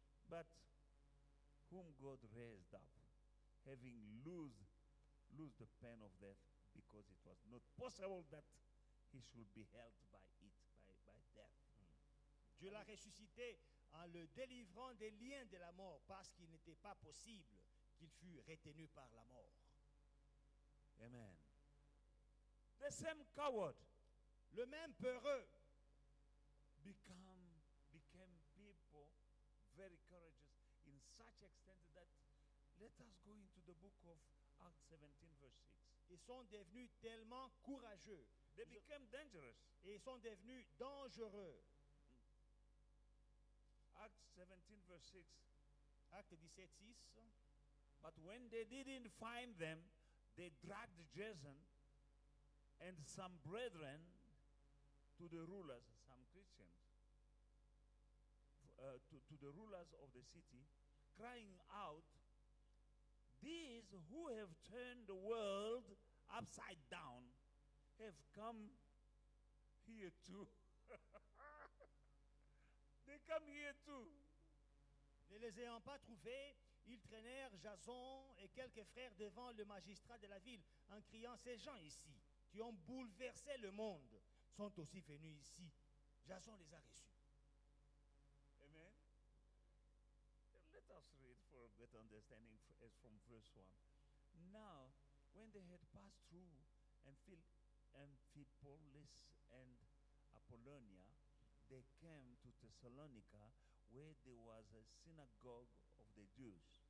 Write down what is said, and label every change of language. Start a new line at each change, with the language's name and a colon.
English: But whom God raised up, having loosed the pain of death, because it was not possible that he should be held by death.
French: Dieu l'a ressuscité en le délivrant des liens de la mort parce qu'il n'était pas possible qu'il fût retenu par la mort.
English: Amen. The same coward
French: Le même peureux
English: became people very courageous in such extent that let us go into the book of Acts 17, verse 6.
French: Ils sont devenus tellement courageux.
English: They became dangerous.
French: Et ils sont devenus dangereux.
English: Acts 17, verse 6.
French: Acte 17, 6.
English: But when they didn't find them, they dragged Jason and some brethren to the rulers, some Christians, to the rulers of the city, crying out, "These who have turned the world upside down have come here too." They come here too.
French: Ne les ayant pas trouvés, ils traînèrent Jason et quelques frères devant le magistrat de la ville en criant, ces gens ici, qui ont bouleversé le monde, sont aussi venus ici. Jason les a reçus.
English: Amen. Let us read for a better understanding as from verse 1. Now, when they had passed through Amphipolis and Apollonia, they came to Thessalonica, where there was a synagogue of the Jews.